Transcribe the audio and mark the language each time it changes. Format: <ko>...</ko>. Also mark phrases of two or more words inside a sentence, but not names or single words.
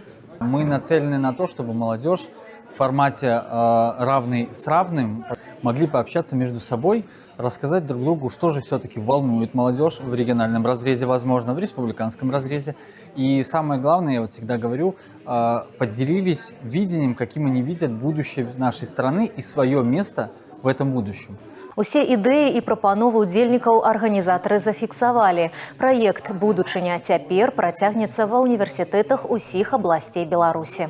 <ru>Мы нацелены на то, чтобы молодежь в формате равный с равным могли пообщаться между собой, рассказать друг другу, что же все-таки волнует молодежь в региональном разрезе, возможно, в республиканском разрезе. И самое главное, я вот всегда говорю, поделились видением, каким они видят будущее нашей страны и свое место в этом будущем.</ru> <be>Усе ідэі і прапановы ўдзельнікаў арганізатары зафіксавалі. Праект «Будучыня цяпер» працягнецца ва ўніверсітэтах усіх абласцей Беларусі.</be>